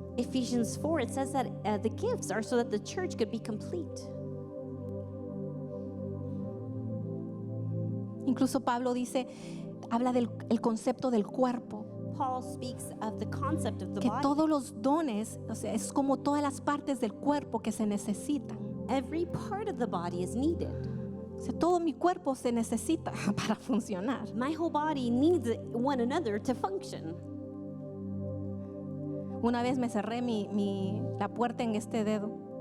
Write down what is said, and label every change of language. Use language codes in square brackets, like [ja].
[en] Ephesians 4, it says that the gifts are so that the church could be complete. [es] Incluso Pablo dice, habla del el concepto del cuerpo, [en] Paul speaks of the concept of the [es] que [en] body. [es] todos los dones, o sea, es como todas las partes del cuerpo que se necesitan. [en] Every part of the body is needed. [es] O sea, todo mi cuerpo se necesita para funcionar. [en] My whole body needs one another to function. [es] Una vez me cerré la puerta en este dedo.